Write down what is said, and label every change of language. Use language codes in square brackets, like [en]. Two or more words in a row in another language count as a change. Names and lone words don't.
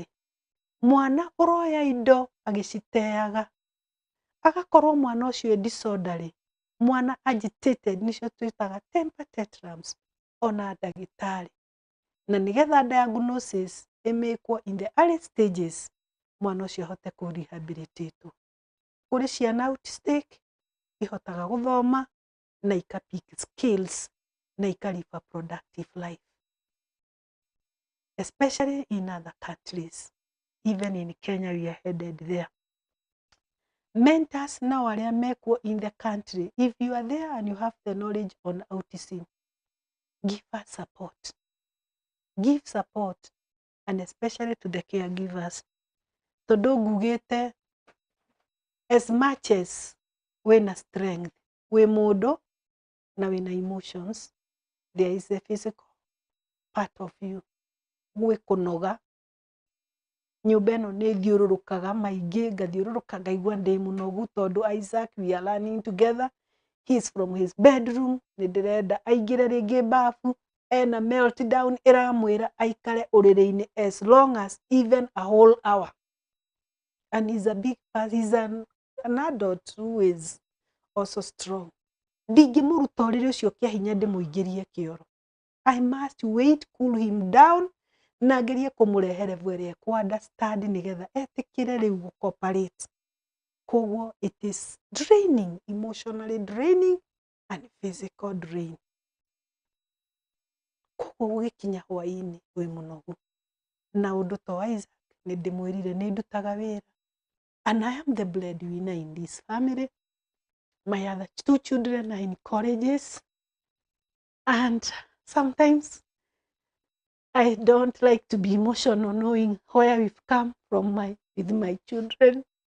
[ki] Mwana ũroya indo agĩciteaga, agakorwo mwana ũcio disorderly, mwana agitated, nĩcio twĩtaga [en] temper tantrums, [ki] ona ndagĩtarĩ. Na nĩgetha [en] diagnosis ĩmĩkwo in the early stages, [ki] mwana ũcio ahote kũ-rehabilitate. Kũrĩ ciana autistic, ihotaga gũthoma na [en] ika-pick skills [ki] na [en] ika-live a productive life. Especially in other countries. Even in Kenya, we are headed there. Mentors now [ki] arĩa mekuo [en] in the country, if you are there and you have the knowledge on autism, give us support. Give support, and especially to the caregivers. [ki] Tondũ ngugĩte, [en] as much as wĩna strength, [ki] wĩ mũndũ na wĩna [en] emotions, there is a physical part of you. [ki] Gwĩ kũnoga, nyũmba ĩno nĩ thiũrũrũkaga maingĩ, ngathiũrũrũka ngaigua ndĩ mũnogu tondũ Isaac, [en] we are learning together. He is from his bedroom, [ki] nĩ ndĩrenda aingĩre rĩngĩ bafu, ena meltdown ĩramwĩra aikare ũrĩrĩ-inĩ [en] as long as even a whole hour. And he's a big person, he's an adult who is also strong. [ki] Ndingĩmũruta ũrĩrĩ ũcio kĩa hinya ndĩmũingĩrie kĩoro. [en] I must wait, cool him down, [ki] na ngerie kũmũrehe level ĩrĩa kũ-understand nĩgetha etĩkĩre rĩu gũ-cooperate. [en] Koguo it is draining, emotionally draining and physical drain. [ki] Koguo gũgĩkinya hwaĩ-inĩ wĩ mũnogu. Na ũndũ ta wa Isaac nĩ ndĩmwĩrire nĩ ndutaga wĩra. [en] And I am the breadwinner in this family. My other 2 children are in colleges. And sometimes I don't like to be emotional knowing where we've come from with my children.